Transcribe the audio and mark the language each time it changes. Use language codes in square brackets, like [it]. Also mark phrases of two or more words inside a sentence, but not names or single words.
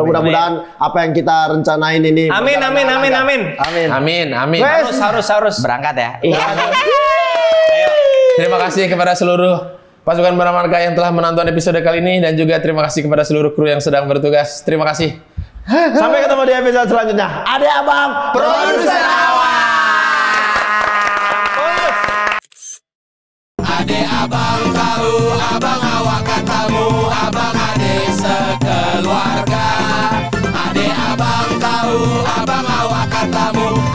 [id] Mudah-mudahan apa yang kita rencanain ini. Amin. Harus. Berangkat ya. Terima kasih kepada seluruh pasukan Baramarga yang telah menonton episode kali ini dan juga terima kasih kepada seluruh kru yang sedang bertugas. Terima kasih. Sampai ketemu di episode selanjutnya. Adek abang produser awak. Adek abang tahu, abang awak katamu, abang adek sekeluarga. Adek abang tahu, abang awak katamu.